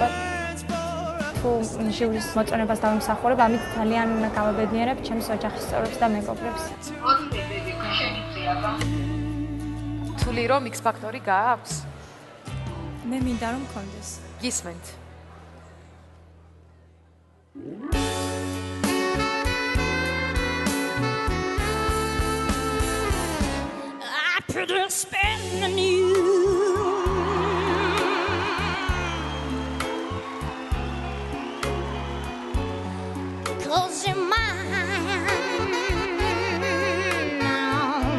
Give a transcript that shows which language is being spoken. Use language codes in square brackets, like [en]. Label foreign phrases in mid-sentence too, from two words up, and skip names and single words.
[ka] თუ ჟიურის მოწონებას დავიმსახურებ, ამით ძალიან გავაბედნიერებ ჩემს ოჯახის წევრებს და მეგობრებს. თვლი რომ X ფაქტორი გააქვს? მე მინდა რომ მქონდეს. გისმენთ. [en] I put a spell on you. Cause you're mine now.